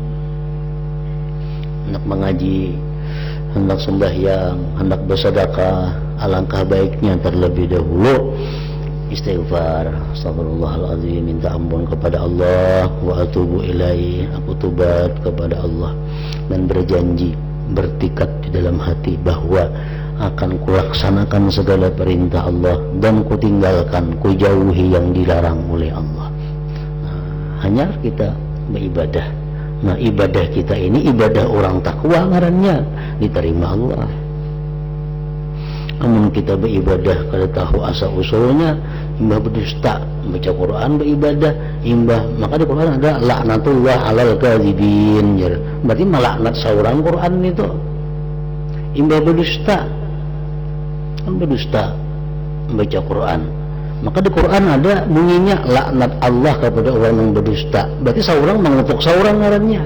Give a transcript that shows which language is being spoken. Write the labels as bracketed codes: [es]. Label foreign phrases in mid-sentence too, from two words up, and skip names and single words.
[id] Hendak mengaji, hendak sembahyang, hendak bersedekah, alangkah baiknya terlebih dahulu istighfar, astagfirullahaladzim, minta ampun kepada Allah, [ar] وأتوب إليه, [id] aku tobat kepada Allah, dan berjanji, bertekad di dalam hati bahwa akan kulaksanakan segala perintah Allah dan kutinggalkan, kujauhi yang dilarang oleh Allah. Nah, hanya kita beribadah. Nah, ibadah kita ini ibadah orang takwa ngarannya, diterima Allah. Namun kita beribadah kada tahu asal usulnya, imbah berdusta, baca Quran beribadah, imbah, maka di Quran ada [ar] لعنة الله على الكاذبين, [id] berarti melaknat seorang Quran itu. Imbah berdusta, kan berdusta baca Quran, maka di Quran ada bunyinya laknat Allah kepada orang yang berdusta, berarti seorang mengutuk seorang ngarannya.